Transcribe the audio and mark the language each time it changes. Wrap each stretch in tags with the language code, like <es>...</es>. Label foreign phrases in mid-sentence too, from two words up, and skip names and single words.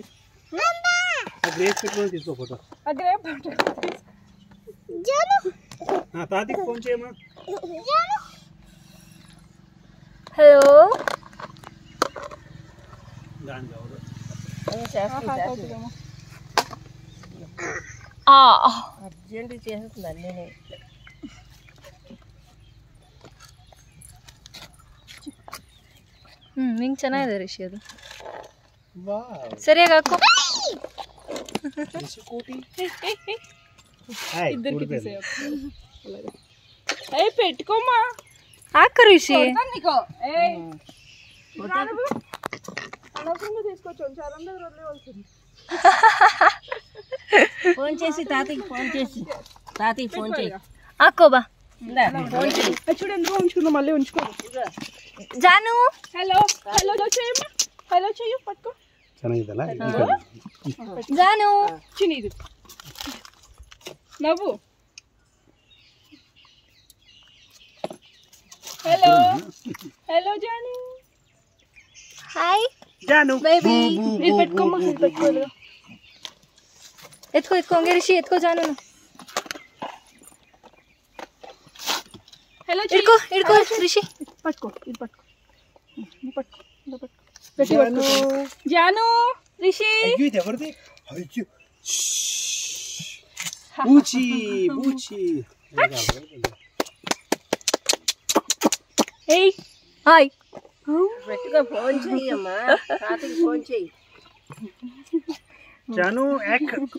<te>గ్రేప్ పెట్టుకొని తీసుకో ఫోటో. ఆ గ్రేప్ జాను తాతకి ఫోన్ చేయమా. హలో అర్జెంట్ చేసేస్తున్నాను నేనే.</te> <kn>ನಿಂಗೆ ಚೆನ್ನಾಗಿದೆ ರಿಷಿ, ಅದು ಸರಿಯಾಗಿ ಹಾಕೋ.</kn> <te>పెట్టుకోమా,</te> <kn>ಹಾಕು ರಿಷಿ.</kn> <te>ఫోన్ చేసి తాతకి ఫోన్ చేసి</te> <kn>ಹಾಕೋ ಬಾ.</kn> <te>చూడు ఎందుకు ఉంచుకున్నా, మళ్ళీ ఉంచుకో. జాను హలో హలో చేయమ్మా, హలో చెయ్యి పట్టుకో.</te> <kn>ಚೆನ್ನಾಗಿದ್ದಲ್ಲ</kn> <te>జాను చిన్నది నవ్వు. హలో హలో జాను. హాయ్ ಜಾನು ಬೇಬಿ. ఇది పెట్టుకోమ్మా, ఇది పెట్టుకోదు.</te> <kn>ಎತ್ಕೋ ಹಂಗೆ ರಿಷಿ, ಎತ್ಕೋ ಜಾನು. హలో ಹಿಡ್ಕೋ ಹಿಡ್ಕೋ ರಿಷಿ.</kn> <te>పట్టుకో, ఇది పట్టుకో, పట్టుకో, పట్టుకో, గట్టి పట్టుకో. జాను రిషి.</te> <kn>ಅಯ್ಯೋ ಇದು</kn> <te>ఎవరిది? అయ్యో బూచి బూచి. ఏయ్ హాయ్. గట్టిగా ఫోన్ చెయ్యమ్మా, తాతకి ఫోన్ చెయ్యి. జాను యాక్.</te>